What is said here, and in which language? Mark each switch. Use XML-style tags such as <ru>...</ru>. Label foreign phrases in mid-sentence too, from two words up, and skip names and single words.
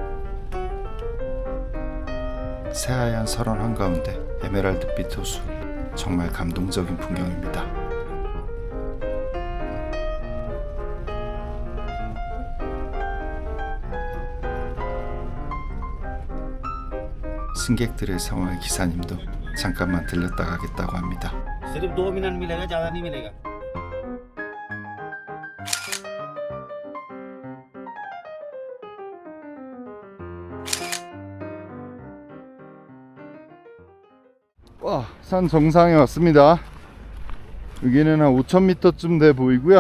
<ko>새하얀 설원 한가운데 에메랄드빛 호수, 정말 감동적인 풍경입니다. 승객들의 상황에 기사님도 잠깐만 들렸다 가겠다고 합니다.</ko> <hi>सिर्फ 2 मिनट मिलेगा, ज़्यादा नहीं मिलेगा।</hi> <ko>와, 산 정상에 왔습니다. 여기는 한 5,000m쯤 돼 보이고요.</ko>